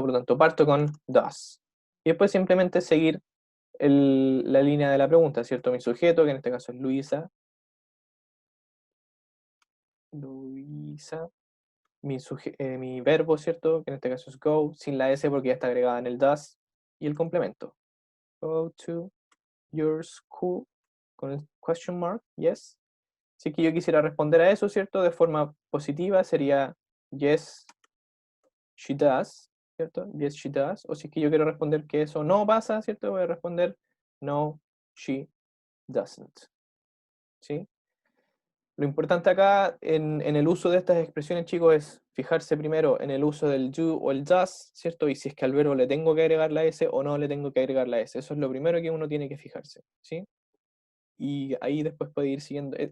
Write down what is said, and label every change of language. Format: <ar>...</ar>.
<es>Por lo tanto, parto con does. Y después simplemente seguir la línea de la pregunta, ¿cierto? Mi sujeto, que en este caso es Luisa. Luisa. Mi verbo, ¿cierto? Que en este caso es go, sin la S porque ya está agregada en el does. Y el complemento.</es> <en>Go to your school,</en> <es>con el</es> <en>question mark, yes.</en> <es>Si es que yo quisiera responder a eso, ¿cierto? De forma positiva sería</es> <en>yes, she does,</en> <es>¿cierto?</es> <en>Yes, she does.</en> <es>O si es que yo quiero responder que eso no pasa, ¿cierto? Voy a responder no,</es> <en>she doesn't.</en> <es>¿Sí? Lo importante acá en el uso de estas expresiones, chicos, es fijarse primero en el uso del do o el does, ¿cierto? Y si es que al verbo le tengo que agregar la S o no le tengo que agregar la S. Eso es lo primero que uno tiene que fijarse, ¿sí? Y ahí después puede ir siguiendo.</es>